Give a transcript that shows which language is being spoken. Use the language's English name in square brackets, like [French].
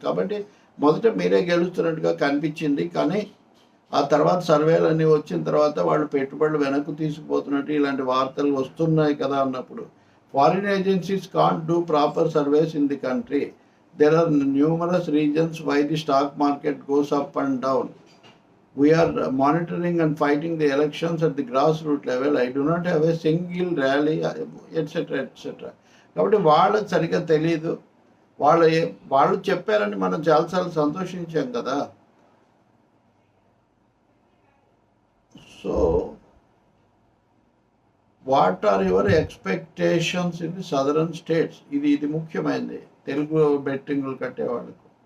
[Telugu] కాబట్టి మొదట మీరే గెలుస్తున్నట్టుగా కనిపించింది, కానీ ఆ తర్వాత సర్వేలు అన్నీ వచ్చిన తర్వాత వాళ్ళు పెట్టుబడులు వెనక్కు తీసుకుపోతున్నట్టు ఇలాంటి వార్తలు వస్తున్నాయి కదా అన్నప్పుడు, [English] Foreign agencies can't do proper surveys in the country. There are numerous reasons why the stock market goes up and down. We are monitoring and fighting the elections at the grassroots level. I do not have a single rally, etc. [Telugu] etc. కాబట్టి వాళ్ళకి సరిగ్గా తెలియదు. వాళ్ళు చెప్పారని మనం చాలాసార్లు సంతోషించాం కదా. [English] So what are your expectations in the southern states? [Telugu] ఇది ముఖ్యమైనది తెలుగు బెట్టింగ్లు కట్టేవాళ్ళకు.